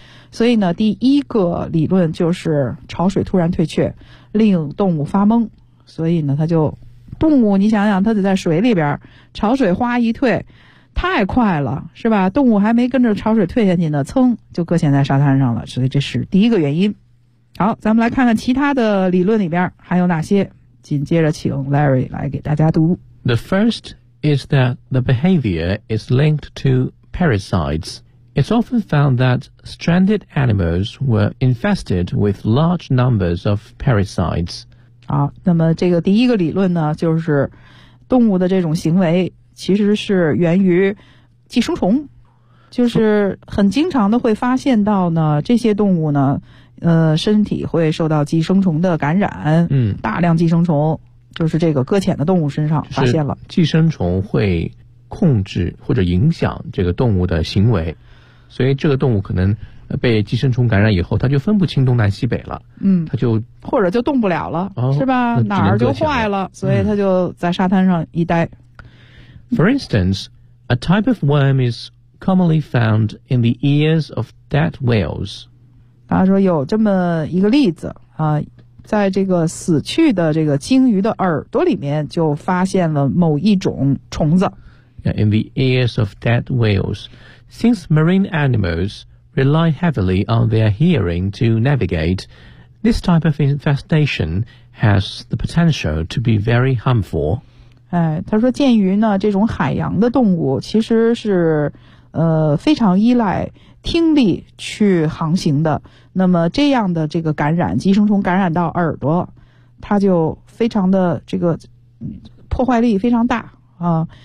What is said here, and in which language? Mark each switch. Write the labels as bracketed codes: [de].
[zh] 所以呢第一个理论就是潮水突然退却令动物发懵，所以呢它就动物你想想它得在水里边，潮水哗一退太快了是吧，动物还没跟着潮水退下去呢噌就搁浅在沙滩上了，所以这是第一个原因。好，咱们来看看其他的理论里边还有哪些，紧接着请 Larry 来给大家读。 [en] The first is that the behavior is linked to parasites. It's often found that stranded animals were infested with large numbers of parasites. [zh] 好，那么这个第一个理论呢，就是动物的这种行为其实是源于寄生虫，就是很经常的会发现到呢，这些动物呢，身体会受到寄生虫的感染，大量寄生虫就是这个搁浅的动物身上发现了。寄生虫会控制或者影响这个动物的行为。所以这个动物可能被寄生虫感染以后它就分不清东南西北了它就或者就动不了了是吧，哪儿就坏了所以它就在沙滩上一待。 [en] For instance, a type of worm is commonly found in the ears of dead whales. [zh] 他说有这么一个例子在这个死去的这个鲸鱼的耳朵里面就发现了某一种虫子。 [en] In the ears of dead whalesSince marine animals rely heavily on their hearing to navigate, this type of infestation has the potential to be very harmful. [zh] 他说鉴于呢这种海洋的动物其实是非常依赖听力去航行的，那么这样的这个感染，寄生虫感染到耳朵，它就非常的这个破坏力非常大啊。